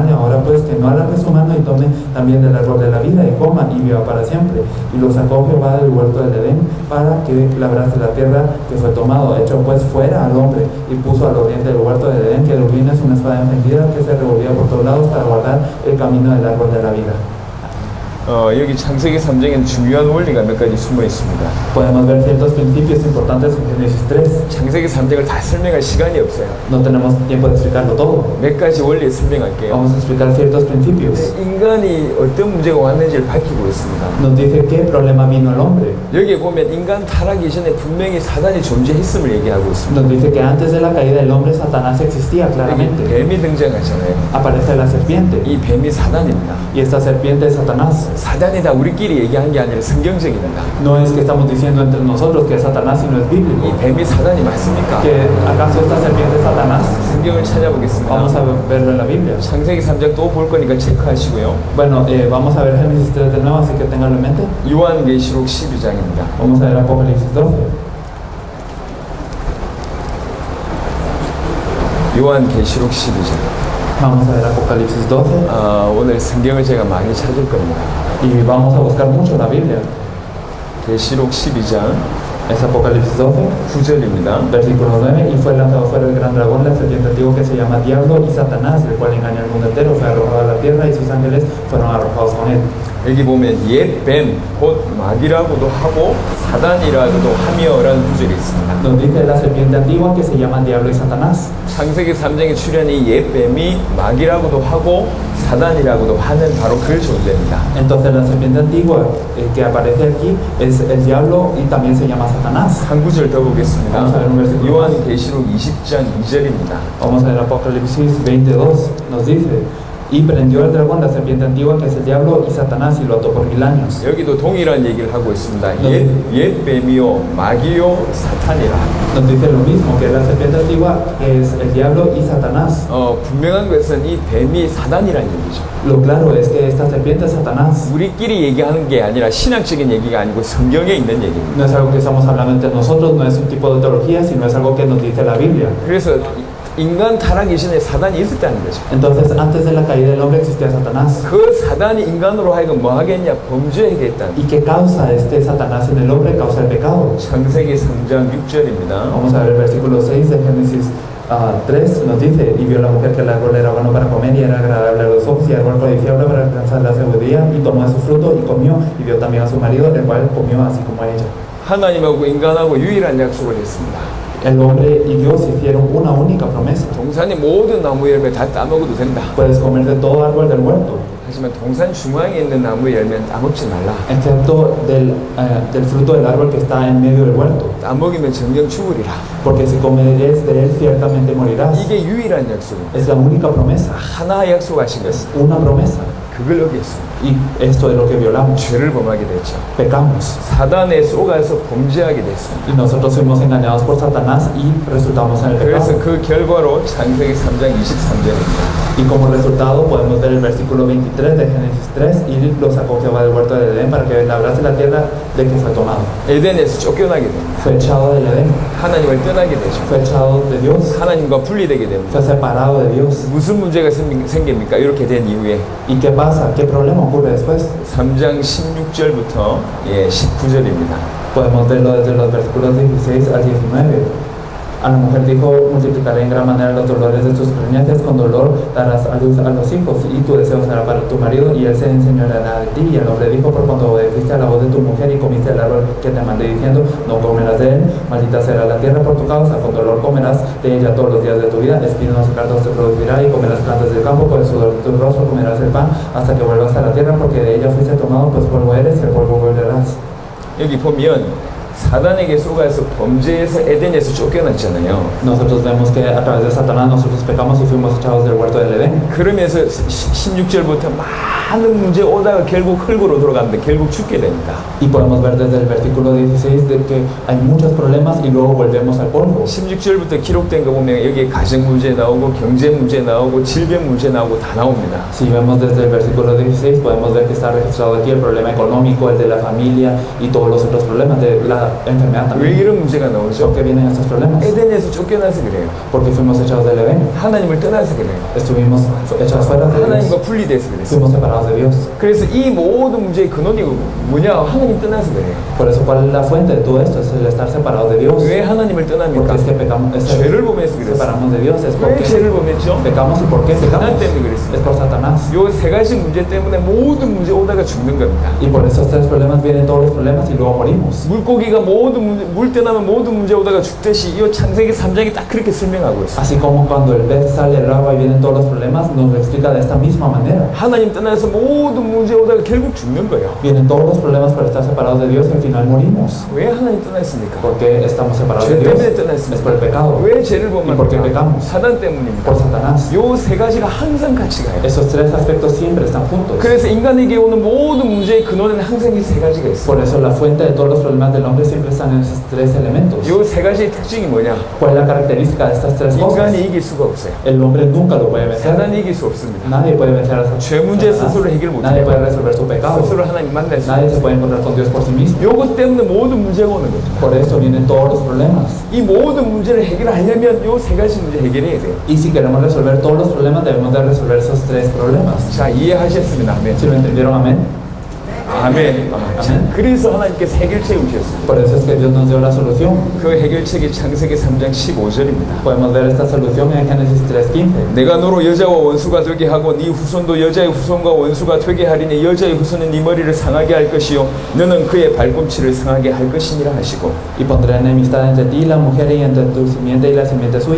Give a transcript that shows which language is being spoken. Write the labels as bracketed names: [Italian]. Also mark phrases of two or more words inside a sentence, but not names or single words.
[Spanish] Y ahora pues que no alargue su mano y tome también del árbol de la vida y coma y viva para siempre. Y lo sacó Jehová del huerto del Edén para que labrase la tierra que fue tomado. Echó pues fuera al hombre y puso al oriente del huerto del Edén querubines, una espada encendida que se revolvía por todos lados para guardar el camino del árbol de la vida. [Korean] 여기 창세기 3장에는 중요한 원리가 몇 가지 숨어 있습니다. [Spanish] Podemos ver ciertos principios importantes en Génesis 3. [Korean] 창세기 3장을 다 설명할 시간이 없어요. [Spanish] No tenemos tiempo de explicarlo todo. [Korean] 몇 가지 원리 설명할게요. [Spanish] Vamos a explicar ciertos principios. [Korean] 인간이 어떤 문제가 왔는지를 밝히고 있습니다. [Spanish] Nos dice qué problema vino al hombre. [Korean] 여기에 보면 인간 타락 이전에 분명히 사단이 존재했음을 얘기하고 있습니다. [Spanish] Nos dice que antes de la caída del hombre, Satanás existía claramente. [Korean] 뱀이 등장하잖아요. [Spanish] Aparece la serpiente. [Korean] 이 뱀이 사단입니다. [Spanish] Y esta serpiente es Satanás. [Korean] 사단이다 우리끼리 얘기한 게 아니라 성경적입니다. [Spanish] No es que estamos diciendo entre nosotros que es Satanás, sino es [Korean] 이 [Spanish] bíblico. [Korean] 뱀이 사단이 맞습니까? [Spanish] ¿Que acaso esta serpiente es Satanás? [Korean] 성경을 찾아보겠습니다. [Spanish] Vamos a verlo en la Biblia. [Korean] 창세기 3장 또 볼 거니까 체크하시고요. [Spanish] Bueno, vamos a ver Génesis 3 de nuevo, así que tenganlo en mente. [Korean] 요한계시록 12장입니다. [Spanish] Vamos a ver Apocalipsis 12. [Korean] 요한계시록 12장. [Spanish] Vamos a ver Apocalipsis 12 [Korean] 오늘 성경을 제가 많이 찾을 겁니다. [Spanish] y vamos a buscar mucho la Biblia. [Korean] 계시록 12장 [Spanish] Es Apocalipsis 12, [Korean] 9절입니다. [Spanish] versículo 9. Y fue lanzado fuera el gran dragón, la serpiente antigua que se llama Diablo y Satanás, el cual engaña al mundo entero. Fue arrojado a la tierra y sus ángeles fueron arrojados con él. [Korean] 여기 보면 옛 뱀, 곧 마귀라고도 하고 사단이라고도 하며라는 구절이 있습니다. [Spanish] Nos dice la serpiente antigua que se llama Diablo y Satanás. [Korean] 창세기 3장에 출현이 옛 뱀이 마귀라고도 하고 사단이라고도 하는 바로 그 존재입니다. [Spanish] Entonces la serpiente antigua que aparece aquí es el diablo y también se llama Satanás. [Korean] 한 구절 더 보겠습니다. [Spanish] Vamos a ver un versículo. [Korean] 요한계시록 20장 2절입니다. [Spanish] Vamos a ver Apocalipsis 22, nos dice, y prendió al dragón la serpiente antigua que es el diablo y Satanás y lo ató por 1000 años. [Korean] 여기도 동일한 얘기를 하고 있습니다. 옛 뱀이요 마귀요 사탄이라. [Spanish] Nos dice lo mismo, que la serpiente antigua es el diablo y Satanás. [Korean] 분명한 것은 이 뱀이 사단이라는 얘기죠. [Spanish] Lo claro es que esta serpiente es Satanás. [Korean] 우리끼리 얘기하는 게 아니라 신학적인 얘기가 아니고 성경에 있는 얘기입니다. [Spanish] No es algo que estamos hablando entre nosotros, no es un tipo de teología, sino es algo que nos dice la Biblia. [Korean] 그래서 인간 타락 이전에 사단이 있었다는 거죠. [Spanish] Entonces, antes de la caída del hombre existía Satanás. [Korean] 그 사단이 인간으로 하여금 뭐 하겠냐? 범죄하게 했다는 [Spanish] ¿Y qué causa este Satanás en el hombre? Causa el pecado. [Korean] 창세기 3장 6절입니다. [Spanish] Vamos a ver el versículo 6 de Génesis 3, nos dice, y vio la mujer que el árbol era bueno para comer y era agradable a los ojos y árbol codiciable para alcanzar la sabiduría, y tomó de su fruto y comió, y vio también a su marido, el cual comió así como a ella. [Korean] 하나님하고 인간하고 유일한 약속을 했습니다. [Spanish] El hombre y Dios hicieron una única promesa. [Korean] 동산의 모든 나무 열매 다 따먹어도 된다. [Spanish] Puedes comer de todo árbol del huerto, [Korean] 하지만 동산 중앙에 있는 나무 열매는 따먹지 말라. [Spanish] excepto del fruto del árbol que está en medio del huerto, [Korean] 따먹으면 정령 죽으리라. [Spanish] porque si comes de él ciertamente morirás. [Korean] 이게 유일한 약속입니다. [Spanish] Es la única promesa, [Korean] 하나 약속하신 것은 [Spanish] una promesa. [Korean] 그걸 어겼습니다. [Spanish] Y esto es lo que violamos, [Korean] 죄를 범하게 됐죠. [Spanish] pecamos. [Korean] 사단에 속아서 범죄하게 됐습니다. [Spanish] Y nosotros fuimos engañados por Satanás y resultamos en el [Korean] 그래서 [Spanish] pecado. [Korean] 그 결과로 창세기 3장 23절입니다. [Spanish] Y como resultado podemos ver el versículo 23 de Génesis 3, y lo sacó Jehová del huerto de Edén para que labrase la tierra de que fue tomado. [Korean] 에덴에서 쫓겨나게 됩니다. [Spanish] Fue echado del Edén, [Korean] 하나님을 떠나게 되죠. [Spanish] fue echado de Dios, [Korean] 하나님과 분리되게 됩니다. [Spanish] fue separado de Dios. [Korean] 무슨 문제가 생깁니까? 이렇게 된 이후에 [Spanish] ¿Y qué pasa? ¿Qué problema ocurre después? [Korean] 3장 16절부터 19절입니다. [Spanish] Podemos verlo desde los versículos 16 al 19. A la mujer dijo, multiplicaré en gran manera los dolores de tus preñeces, con dolor darás a luz a los hijos, y tu deseo será para tu marido, y él se enseñoreará de ti. Y el hombre dijo, por cuando obedeciste a la voz de tu mujer y comiste el árbol que te mandé diciendo, no comerás de él, maldita será la tierra por tu causa, con dolor comerás de ella todos los días de tu vida, espinos y cardos te producirá, y comerás plantas del campo, por el sudor de tu rostro comerás el pan, hasta que vuelvas a la tierra, porque de ella fuiste tomado, pues polvo eres, y el polvo volverás. [Korean] 여기 보면 사단에게 속아서 범죄에서 에덴에서 쫓겨났잖아요. [Spanish] Nosotros vemos que a través de Satanás nosotros pecamos y fuimos echados del huerto del Edén. [Korean] 그러면서 16절부터 많은 문제 오다가 결국 흙으로 돌아가는데 결국 죽게 됩니다. [Spanish] Y podemos ver desde el versículo 16 de que hay muchos problemas y luego volvemos al polvo. [Korean] 16절부터 기록된 거 보면 여기 가정 문제 나오고 경제 문제 나오고 질병 문제 나오고 다 나옵니다. [Spanish] Si vemos desde el versículo 16 podemos ver que está registrado aquí el problema económico, el de la familia y todos los otros problemas de la enfermedad [Korean] 왜 [Spanish] también. [Korean] 이런 문제가 나오죠? [Spanish] ¿Por qué vienen estos problemas? [Korean] 에덴에서 쫓겨나서 그래요. [Spanish] Porque fuimos echados del Edén, [Korean] 하나님을 떠나서 그래요. [Spanish] estuvimos echados fuera de Dios, [Korean] 하나님과 분리돼서 그랬어요. [Spanish] fuimos separados de Dios. [Korean] 그래서 이 모든 문제의 근원이 뭐냐? 하나님 떠나서 그래요. [Spanish] Por eso, ¿cuál es la fuente de todo esto? Es el estar separados de Dios. [Korean] 왜 하나님을 [Spanish] Porque [Korean] 떠납니까? [Spanish] es que pecamos, [Korean] 죄를 보면서 그랬어요. [Spanish] separamos de Dios, es [Korean] 왜 [Spanish] porque [Korean] 죄를 범했죠? [Spanish] pecamos. ¿Y por qué pecamos? [Korean] 사단 때문에 그랬어요. [Spanish] Es por Satanás. [Korean] 요 세 가지 문제 때문에 모든 문제 오다가 죽는 겁니다. [Spanish] Y por esos tres problemas vienen todos los problemas y luego morimos. [Korean] 물고기가 모든 문제, 물 떠나면 모든 문제 오다가 죽듯이 이 창세기 3장이 딱 그렇게 설명하고 있어요. [Spanish] Así como cuando el pez sale del agua y vienen todos los problemas, nos lo explica de esta misma manera. [Korean] 하나님 떠나서 모든 문제 오다가 결국 죽는 거예요. [Spanish] Vienen todos los problemas por estar separados de Dios y al final morimos. [Korean] 왜 하나님 떠났습니까? [Spanish] ¿Por qué estamos separados de [Korean] 죄 [Spanish] Dios? [Korean] 때문에 [Spanish] Es por el [Korean] 떠났습니다. [Spanish] pecado. [Korean] 왜 죄를 [Spanish] ¿Y por qué [Korean] 범합니까? [Spanish] pecamos? [Korean] 사단 때문입니다. [Spanish] Por Satanás. [Korean] 요 세 가지가 항상 같이 가요. [Spanish] Esos tres aspectos siempre están juntos. [Korean] 그래서 인간에게 오는 모든 문제의 근원에는 항상 이 세 가지가 있어요. [Spanish] Por eso la fuente de todos los problemas del hombre siempre están en esos tres elementos. [Korean] 요 세 가지의 특징이 뭐냐? [Spanish] ¿Cuál es la característica de estas tres cosas? [Korean] 인간이 이길 수가 없어요. [Spanish] El hombre nunca lo puede vencer. [Korean] 사단이 이길 수 없습니다. [Spanish] Nadie puede vencer a [Korean] 죄 문제 [Spanish] Satanás. [Korean] 스스로 해결 [Spanish] Nadie puede [Korean] 못해요. [Spanish] resolver su pecado. [Korean] 스스로 하나님 만날 수 [Spanish] Nadie se [Korean] 없어요. [Spanish] puede encontrar con Dios por sí mismo. [Korean] 요것 때문에 모든 문제가 오는 겁니다. [Spanish] Por eso vienen todos los problemas. [Korean] 이 모든 문제를 해결하려면 요 세 가지 문제 해결해야 돼요. [Spanish] Y si queremos resolver todos los problemas, debemos de resolver esos tres problemas. [Korean] 자, 이해하셨습니다. 아멘. [Spanish] ¿Sí lo entendieron? Amén. [Korean] 아멘. 아멘. 그래서 하나님께서 해결책을 주셨습니다. [Spanish] Por eso es que Dios nos dio la solución. [Korean] 그 해결책이 창세기 3장 15절입니다. [Spanish] Podemos ver esta solución en Génesis 3:15. [Korean] 내가 너로 여자와 원수가 되게 하고 네 후손도 여자의 후손과 원수가 되게 하리니 여자의 후손은 네 머리를 상하게 할 것이요 너는 그의 발꿈치를 상하게 할 것이니라 하시고 [Spanish] Y pondré enemistad entre ti y la mujer y entre tu simiente y la simiente suya.